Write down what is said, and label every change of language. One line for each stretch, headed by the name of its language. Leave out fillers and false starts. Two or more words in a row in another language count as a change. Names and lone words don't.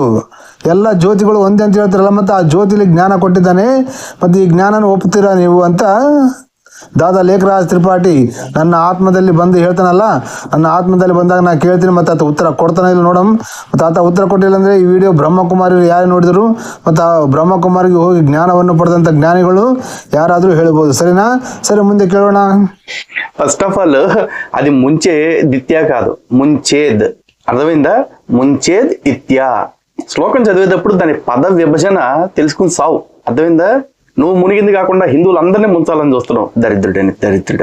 Kannada: ಎಲ್ಲ ಜ್ಯೋತಿಗಳು ಒಂದೇ ಅಂತ ಹೇಳ್ತಾರಲ್ಲ, ಮತ್ತು ಆ ಜ್ಯೋತಿಲಿ ಜ್ಞಾನ ಕೊಟ್ಟಿದ್ದಾನೆ, ಮತ್ತು ಈ ಜ್ಞಾನನ ಒಪ್ತೀರಾ ನೀವು ಅಂತ ದಾದಾ ಲೇಖರಾಜ್ ತ್ರಿಪಾಠಿ ನನ್ನ ಆತ್ಮದಲ್ಲಿ ಬಂದು ಹೇಳ್ತಾನಲ್ಲ. ನನ್ನ ಆತ್ಮದಲ್ಲಿ ಬಂದಾಗ ನಾನು ಕೇಳ್ತೀನಿ, ಮತ್ತು ಆತ ಉತ್ತರ ಕೊಡ್ತಾನೆ ಇಲ್ಲ ನೋಡಮ್. ಮತ್ತು ಆತ ಉತ್ತರ ಕೊಟ್ಟಿಲ್ಲ ಅಂದರೆ ಈ ವಿಡಿಯೋ ಬ್ರಹ್ಮಕುಮಾರಿ ಯಾರು ನೋಡಿದ್ರು, ಮತ್ತು ಆ ಬ್ರಹ್ಮಕುಮಾರಿಗೆ ಹೋಗಿ ಜ್ಞಾನವನ್ನು ಪಡೆದಂಥ ಜ್ಞಾನಿಗಳು ಯಾರಾದರೂ ಹೇಳ್ಬೋದು. ಸರಿನಾ? ಸರಿ, ಮುಂದೆ ಕೇಳೋಣ.
English: first of all
Telugu: అది ముంచే దిత్య కాదు, ముంచేద్. అర్థమైందా? ముంచేద్ ఇత్యా. శ్లోకం చదివేటప్పుడు దాని పద విభజన తెలుసుకుని సావు. అర్థమైందా? నువ్వు మునిగింది కాకుండా హిందువులందరినీ ముంచాలని చూస్తున్నావు, దరిద్రుడే.